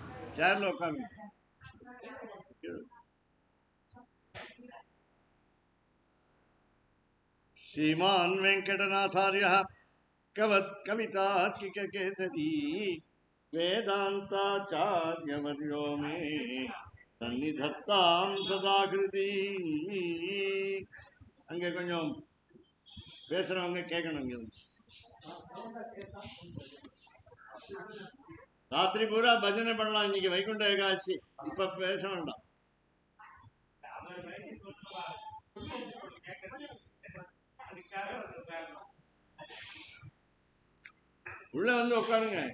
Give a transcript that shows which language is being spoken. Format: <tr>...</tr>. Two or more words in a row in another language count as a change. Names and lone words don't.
<ta>சேர்ல உட்காந்து.</ta> <sa>श्रीमान वेंकटनाथार्य कवितार्किक केसरी वेदांताचार्यवर्यो मे सन्निधत्तां सदाकृति.</sa> <ta>அங்கே கொஞ்சம் பேசுறவங்க கேட்கணும். இங்க ராத்திரி பூரா பஜனை பண்ணலாம். இன்னைக்கு வைகுண்ட ஏகாதசி. இப்ப பேச வேண்டாம். உள்ள வந்து உட்காருங்க.</ta>